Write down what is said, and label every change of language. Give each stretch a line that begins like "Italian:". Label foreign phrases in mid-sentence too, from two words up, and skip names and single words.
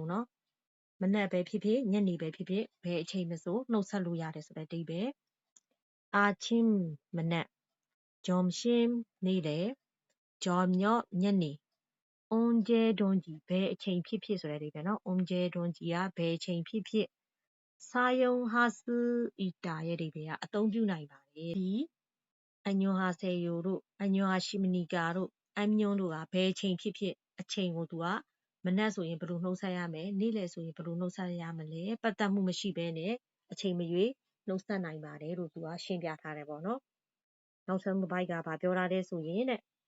Burmese: เนาะမနက်ပဲဖြစ်ဖြစ်ညနေပဲဖြစ်ဖြစ်ဘယ်အချိန်မဆိုနှုတ်ဆက်လို့ရတယ်ဆိုတဲ့အဓိပ္ပာယ်아침မနက်점심နေ့လယ်저녁ည နေ언제든지ဘယ်အချိန်ဖြစ်ဖြစ်ဆိုတဲ့အဓိပ္ပာယ်เนาะ언제든지ကဘယ်အချိန်ဖြစ်ဖြစ်
Korean: 사용할 수 있다
Burmese: ရဲ့အဓိပ္ပာယ်ကအသုံးပြုနိုင်ပါတယ်ဒီ안녕하세요တို့안녕하십니까တို့안녕တို့ကဘယ်အချိန်ဖြစ်ဖြစ်အချိန်ကိုသူကမနက်ဆိုရင်ဘယ်လိုနှုတ်ဆက်ရမယ်နေ့လယ်ဆိုရင်ဘယ်လိုနှုတ်ဆက်ရမလဲပတ်သက်မှုမရှိဘဲနဲ့အချိန်မရွေးနှုတ်ဆက်နိုင်ပါတယ်လို့သူကရှင်းပြထားတယ်ပေါ့နော်နောက်ဆုံးတစ်ပိုက်ကဘာပြောထားလဲဆိုရင်တဲ့